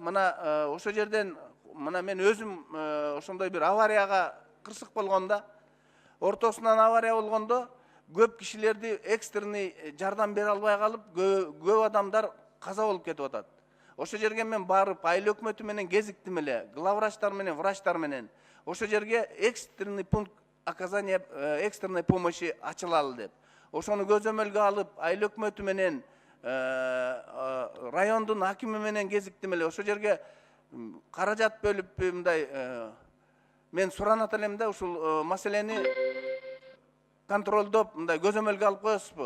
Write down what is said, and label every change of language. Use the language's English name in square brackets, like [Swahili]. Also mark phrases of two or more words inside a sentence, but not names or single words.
[Kyrgyz] Мына ошо жерден мына мен өзүм ошондой бир аварияга кырсык болгондо, ортосунан авария болгондо көп кишилерди экстренный жардам бере албай калып, көп адамдар каза болуп кетип атат. Ошо жерге мен барып, айыл өкмөтү менен кезиктим эле, главврачтар менен, врачтар менен. Ошо жерге [Russian] экстренный пункт оказания экстренной помощи [Kyrgyz] ачылалы деп. Ошону көзөмөлгө алып, айыл өкмөтү менен, райондун акими менен кезиктим эле. Ошо жерге каражат бөлүп мындай мен суранат элем да, ушул маселени контролдоп, мындай көзөмөлгө алып коесузбу?